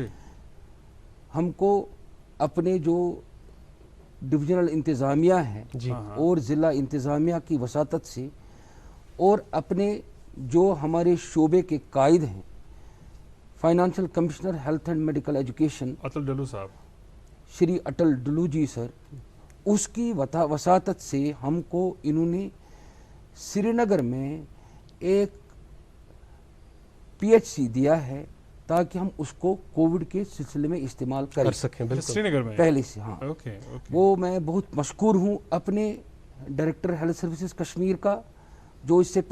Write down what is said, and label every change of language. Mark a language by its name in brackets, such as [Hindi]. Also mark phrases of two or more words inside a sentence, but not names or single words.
[Urdu] ہم کو اپنے جو ڈویژنل انتظامیہ ہیں جی اور ضلع انتظامیہ کی وساطت سے اور اپنے جو ہمارے شعبے کے قائد ہیں [English] Financial Commissioner Health and Medical Education [Urdu] اٹل ڈلو صاحب، شری اٹل ڈلو جی سر، اس کی وساطت سے ہم کو انہوں نے سری نگر میں ایک پی ایچ سی دیا ہے تاکہ ہم اس کو کووڈ کے سلسلے میں استعمال کر سکیں. سری نگر میں پہلے سے ہاں وہ میں بہت مشکور ہوں اپنے [English] Director Health Services Kashmir [Urdu] کا جو اس سے